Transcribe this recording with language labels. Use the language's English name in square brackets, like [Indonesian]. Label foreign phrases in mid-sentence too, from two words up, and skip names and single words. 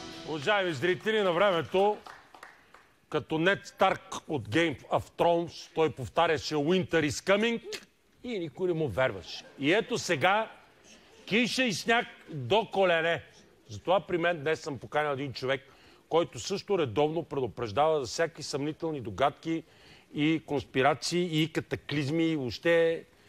[Bulgarian] Уважаеми зрители, на времето, като Нед Старк от Game of Thrones, той повтаряше [English] Winter is coming [Bulgarian] и никой не му верваше. И ето сега киша и сняг до колене. Затова при мен днес съм поканил един човек, който също редовно предупреждава за всякакви съмнителни догадки и конспирации и катаклизми и въобще...